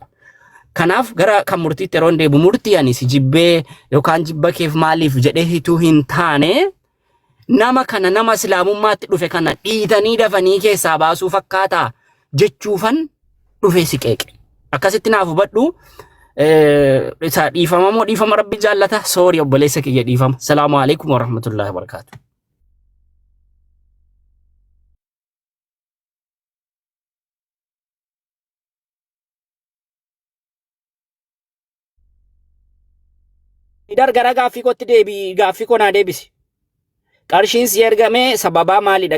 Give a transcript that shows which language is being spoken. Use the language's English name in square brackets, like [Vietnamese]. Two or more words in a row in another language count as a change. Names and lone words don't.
[Oromo] Kanaaf gara kan murtiitti yeroo deebu murtii ani si jibbee yookaan jibba keef maaliif jedhee hituu hin taane nama kana nama islaamummaatti dhufe kana dhiitanii dafanii keessaa baasuu fakkaataa jechuufan dhufe si qeeqe. Akkasitti naaf hubadhu isa dhiifama moo dhiifama rabbi jaallata soori obboleessa kiyya dhiifama. [Arabic] سلام عليكم ورحمة الله وبركاته. [Oromo] Idar gara gaaffii kootti deebii gaaffii koo naa deebisi. Qarshiin si ergame sababaa maalidha?